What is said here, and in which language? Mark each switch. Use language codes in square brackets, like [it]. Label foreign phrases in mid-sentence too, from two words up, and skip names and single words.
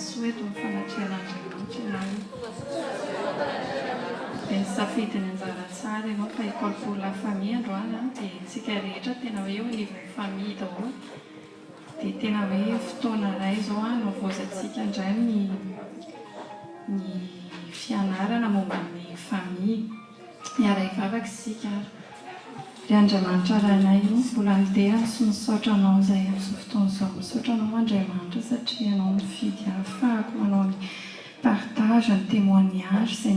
[mg] eto ny fanatrehan'Andriamanitra dia nisafidy ny anjara tsara ianao fa [fr] école pour la famille [mg] androany dia tsika rehetra tena hoe eo anivon'ny famille daholo dia tena hoe fotoana iray izao no voazantsika indray ny fianarana momba ny famille miara hivavaka isika ary dia Andriamanitra rainay io mbola nidehany sy misaotra anao izay amin'izao fotoana izao misaotra anao Andriamanitra satria anao mifidy ahafahako manao ny partage ny témoignage izay